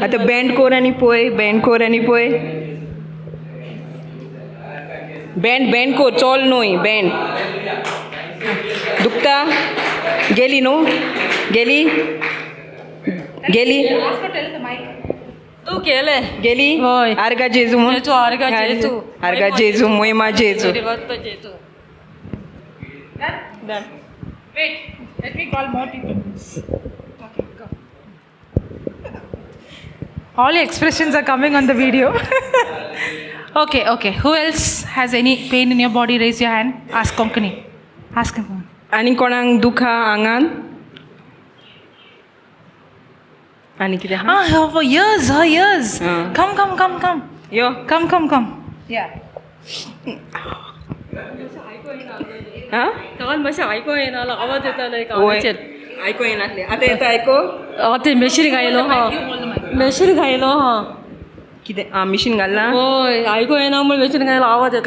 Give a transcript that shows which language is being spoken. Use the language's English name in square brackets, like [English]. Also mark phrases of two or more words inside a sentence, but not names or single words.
[Konkani] आतां बँड कोर आनी पळय. बँड कोर आनी पळय. बँड कोर. चोल न्हय. बँड. दुखता? गेली न्हू? गेली? तू केलें. गेली? हय. आर्गा जेजू म्हूण. जेजू आर्गा जेजू. आर्गा जेजू महिमा जेजू. जेजू. [English] Done. Wait, let me call more people. Okay, go. All your expressions are coming on the video. Okay. Who else has any pain in your body? Raise your hand. Ask Konkani. Ask him. [Konkani] आनी कोणाक दुखा आंगान? आनी कितें आहा? [English] For years, her ears. Come. [Konkani] यो. [English] Come. Yeah. आं? [Konkani] काल मातशें आयको येना आवाज येताले वय. कानाचेर. आयको येनासलें. आतां येता आयको? ते मशीन घायलो हा. मशीन घायलो हा. कितें? आं मिशीन घालना? हय आयको येना म्हूण मशीन घायलो आवाज येता.